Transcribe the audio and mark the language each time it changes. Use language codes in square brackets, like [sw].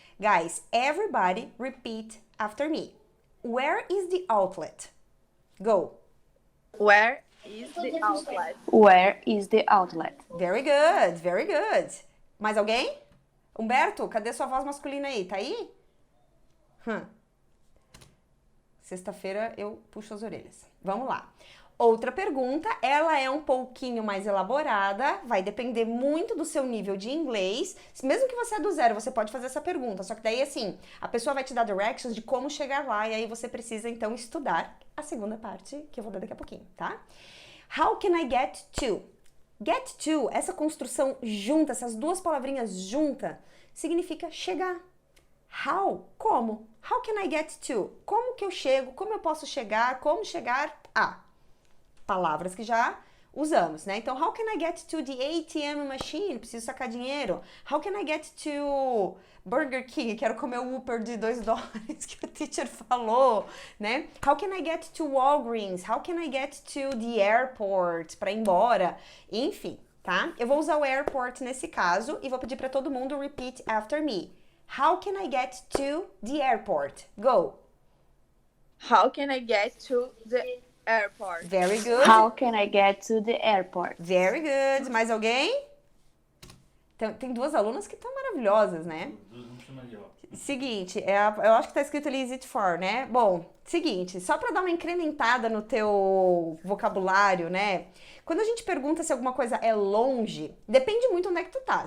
[en] Guys, everybody repeat after me. Where is the outlet? Go. Where is the outlet? Where is the outlet? Very good, very good. [pt] Mais alguém? Humberto, cadê sua voz masculina aí? Tá aí? Sexta-feira eu puxo as orelhas. Vamos lá. Outra pergunta, ela é um pouquinho mais elaborada, vai depender muito do seu nível de inglês. Mesmo que você é do zero, você pode fazer essa pergunta. Só que daí, assim, a pessoa vai te dar directions de como chegar lá e aí você precisa, então, estudar a segunda parte, que eu vou dar daqui a pouquinho, tá? [en] How can I get to? Get to, [pt] essa construção junta, essas duas palavrinhas juntas, significa chegar. How? Como? How can I get to? Como que eu chego? Como eu posso chegar? Como chegar a? Palavras que já usamos, né? [en] Então, how can I get to the ATM machine? [pt] Preciso sacar dinheiro. [en] How can I get to Burger King? [pt] Quero comer o Whopper de $2 que o teacher falou, né? [en] How can I get to Walgreens? How can I get to the airport? [pt] Para ir embora. Enfim, tá? Eu vou usar o airport nesse caso e vou pedir para todo mundo [en] repeat after me. How can I get to the airport? Go. How can I get to the airport? Very good. How can I get to the airport? Very good. [pt] Mais alguém? Tem duas alunas que estão maravilhosas, né? Seguinte, eu acho que tá escrito ali [en] is it for, [pt] né? Bom, seguinte, só para dar uma incrementada no teu vocabulário, né? Quando a gente pergunta se alguma coisa é longe, depende muito onde é que tu tá.